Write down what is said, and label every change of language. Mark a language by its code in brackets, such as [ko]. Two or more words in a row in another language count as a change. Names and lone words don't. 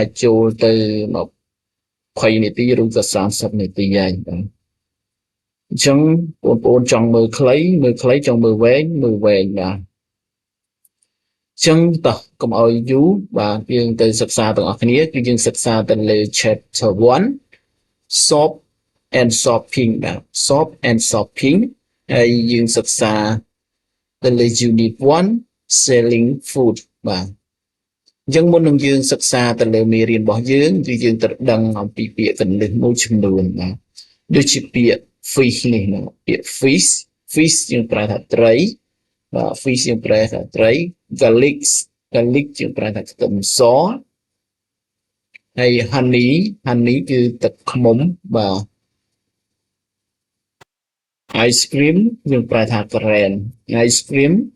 [km] ចូលទៅ20នាទីឬក៏30នាទីហើយបាទអញ្ចឹងបងប្អូនចង់មើលខ្លីចង់មើលវែងបាទចឹងតោះកុំឲ្យយូរបាទ យើងទៅសិក្សាទាំងអស់គ្នាគឺយើងសិក្សាទៅលើ [en] chapter 1 soap and shopping [km] បាទ [en] soap and shopping [km] ហើយយើង សិក្សាទៅលើ [en] unit 1 selling food [km] បាទអញ្ចឹងមុននឹងយើងសិក្សាទៅលើមេរៀន របស់យើងគឺយើងត្រូវដឹងអំពីពាក្យកន្លឹះមួយចំនួនបាទដូចជាពាក្យ fish នេះណាពាក្យ fish យើងប្រែថាត្រីបាទ fish យើងប្រែថាត្រី garlic យើងប្រែថាខ្ទឹមសហើយ honey គឺទឹកឃ្មុំបាទ [en] ice cream [km] យើងប្រែថាក្រែម [en] ice cream